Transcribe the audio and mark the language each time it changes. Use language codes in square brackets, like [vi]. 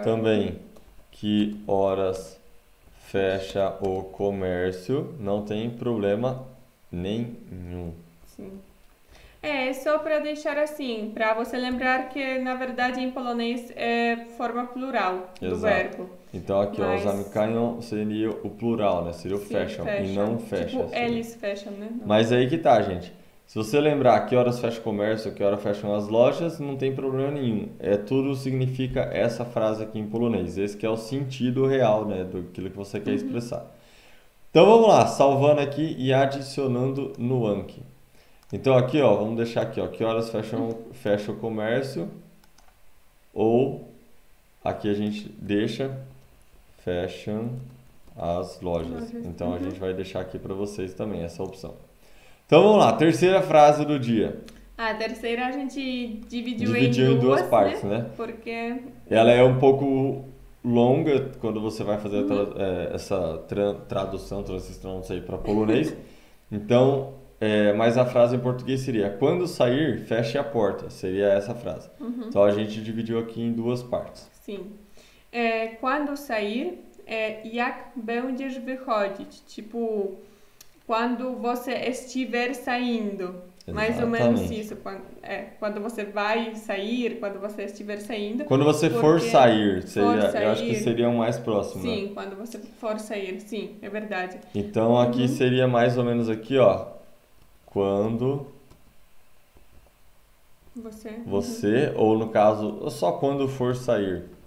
[pt] também que horas fecha o comércio, não tem problema nenhum. Sim. É só para deixar assim, para você lembrar que na verdade em polonês é forma plural do Exato. verbo. Então aqui, ó, Mas- zamykają seria o plural, né? Seria o Sim, fecham e não fecha. Tipo, seria. eles fecham, né? Não. Mas aí que tá, gente. Se você lembrar que horas fecha o comércio, que horas fecham as lojas, não tem problema nenhum. Tudo significa essa frase aqui em polonês. Esse que é o sentido real, né, do aquilo que você quer expressar. Então vamos lá, salvando aqui e adicionando no Anki. Então aqui, ó, vamos deixar aqui, ó, que horas fecha o comércio, ou aqui a gente deixa fecham as lojas. Então a gente vai deixar aqui para vocês também essa opção. Então vamos lá, terceira frase do dia. A terceira a gente dividiu Dividiu em duas partes, né? né? Porque Ela é um pouco longa quando você vai fazer essa tradução, transição, não sei, para polonês. Então, mas a frase em português seria: quando sair, feche a porta. Seria essa frase. Então a gente dividiu aqui em duas partes. sim. Quando sair, [pl] jak będziesz wychodzić? [pt] Tipo, quando você estiver saindo. Mais ou menos Exatamente. isso. Quando você vai sair, quando você estiver saindo. Quando você for Porque sair, for eu acho que sair- seria o mais próximo, né? Sim, quando você for sair, sim, é verdade. Então aqui seria mais ou menos aqui, ó. Quando você, ou no caso, só quando for sair.